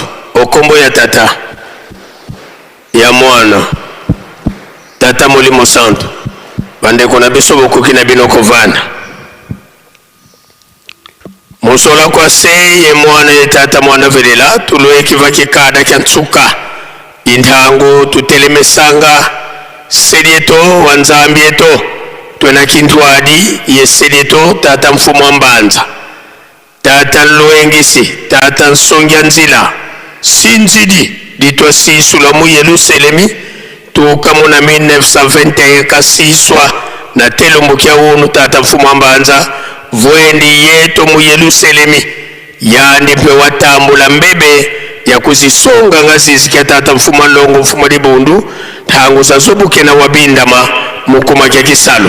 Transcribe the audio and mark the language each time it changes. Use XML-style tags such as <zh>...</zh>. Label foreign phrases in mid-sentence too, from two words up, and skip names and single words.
<ln>Okombo ya tata ya mwana tata Molimo Santo, bandeko na biso bokoki na bino kovanda.</ln> <kg>Mosola kwa se ye mwana ye tata mwana velela tulo ekivaki kada kya ntsuka intango tutelemesanga sedieto wanzambieto twena kintwadi ye sedieto tata mfumu mbanza tata loengisi tata nsongya nzila sinzidi ditwa sisula mu Yelusalemi tukamuna 1921 kasiswa na telombo kya wonu tata mfumu mbanza vwendi yeto mu Yelusalemi yandi pe watambula mbebe ya kuzisonga ngazizi kya tata mfumu longo mfumu libundu tangu zazobuke na wabindama mukuma kya kisalo.</kg>